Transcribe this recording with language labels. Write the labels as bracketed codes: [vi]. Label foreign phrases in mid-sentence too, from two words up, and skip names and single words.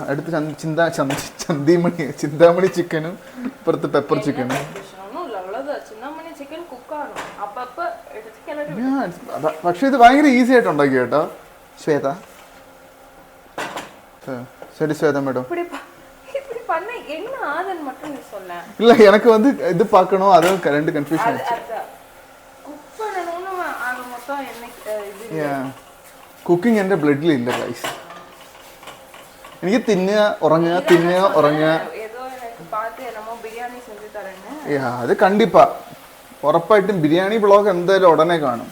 [ml] അടുത്ത് ചിന്താമണി ചിക്കനും ഇപ്പുറത്ത് പെപ്പർ ചിക്കനും. ചിന്താമണി ചിക്കൻ കുക്കാണ് അപ്പൊ എടുത്ത് പക്ഷെ ഇത് ഭയങ്കര ഈസി ആയിട്ട് ഉണ്ടാക്കി കേട്ടോ ശ്വേത. ശരി ശ്വേത മേഡം. [ta] இல்ல எனக்கு வந்து இது பார்க்கணும் அது ரெண்டு கன்ஃபியூஷன் ஆச்சு. [ml] കുക്കിംഗ് എൻ്റെ ബ്ലഡിൽ ഇല്ല ഗൈസ്. എനിക്ക് തിന്നുക ഉറങ്ങുക അത് കണ്ടിപ്പാ ഉറപ്പായിട്ടും ബിരിയാണി ബ്ലോഗ് എന്തായാലും ഉടനെ കാണും.